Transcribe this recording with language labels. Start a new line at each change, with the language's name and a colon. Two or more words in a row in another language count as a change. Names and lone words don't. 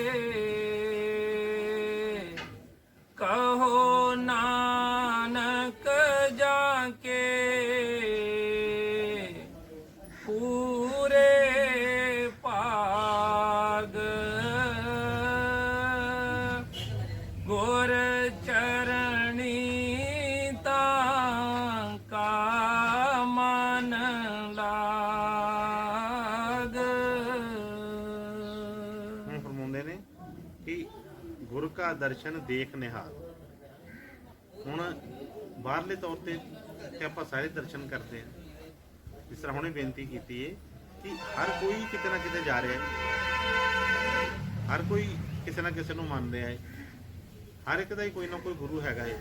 Punjabi: ਕਹੋ ਨਾਨਕ ਜਾਕੇ ਪੂਰੇ ਪਾਗ। ਗੁਰ ਚਰਣੀ ਤਾਂਕਾ ਮਨ ਲਾਗ। ਹੁਣ ਫਰਮਾਉਂਦੇ ਨੇ ਕਿ ਗੁਰ ਕਾ ਦਰਸ਼ਨ ਦੇਖ ਨਿਹਾਲ। ਹੁਣ ਬਾਹਰਲੇ ਤੌਰ ਤੇ ਆਪਾਂ ਸਾਰੇ ਦਰਸ਼ਨ ਕਰਦੇ ਹਾਂ। ਜਿਸ ਤਰ੍ਹਾਂ ਹੁਣੇ ਬੇਨਤੀ ਕੀਤੀ ਹੈ ਕਿ ਹਰ ਕੋਈ ਕਿਤੇ ਨਾ ਕਿਤੇ ਜਾ ਰਿਹਾ ਹੈ, ਹਰ ਕੋਈ ਕਿਸੇ ਨਾ ਕਿਸੇ ਨੂੰ ਮੰਨ ਰਿਹਾ ਹੈ, ਹਰ ਇੱਕ ਦਾ ਹੀ ਕੋਈ ਨਾ ਕੋਈ ਗੁਰੂ ਹੈਗਾ ਹੈ।